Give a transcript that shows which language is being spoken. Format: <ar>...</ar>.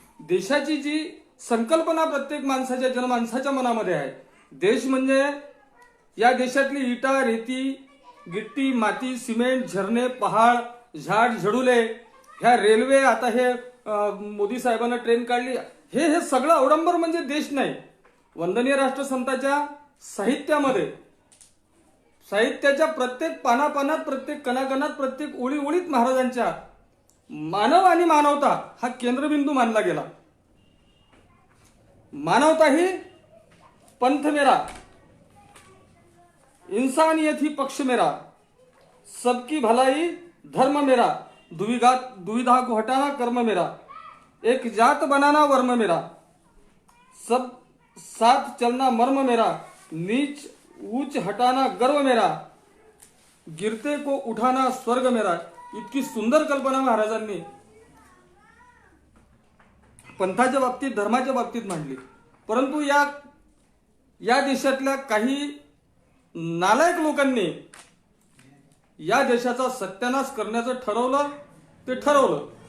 <mr>देशाची जी संकल्पना प्रत्येक माणसाच्या जनमानसाच्या मनामध्ये आहे, देश म्हणजे या देशातली इटा, रेती, गिट्टी, माती, सिमेंट, झरणे, पहाड, झाड, झडुले, ह्या रेल्वे, आता हे मोदी साहेबांना ट्रेन काढली, हे सगळं अवडंबर म्हणजे देश नाही. वंदनीय राष्ट्रसंताच्या साहित्यामध्ये, साहित्याच्या प्रत्येक पानापानात, प्रत्येक कणाकणात, प्रत्येक ओळी ओळीत महाराजांच्या मानव आणि मानवता हा केंद्रबिंदू मानला गेला.</mr> <hi>मानवता ही पंथ मेरा, इंसानियत ही पक्ष मेरा, सबकी भलाई धर्म मेरा, दुविधा को हटाना कर्म मेरा, एक जात बनाना वर्म मेरा, सब साथ चलना मर्म मेरा, नीच ऊंच हटाना गर्व मेरा, गिरते को उठाना स्वर्ग मेरा.</hi> <mr>इतकी सुंदर कल्पना महाराजांनी पंथाच्या बाबतीत, धर्माच्या बाबतीत मांडली. परंतु या देशातल्या काही नालायक लोकांनी या देशाचा सत्यानाश करण्याचं ठरवलं. ते ठरवलं.</mr>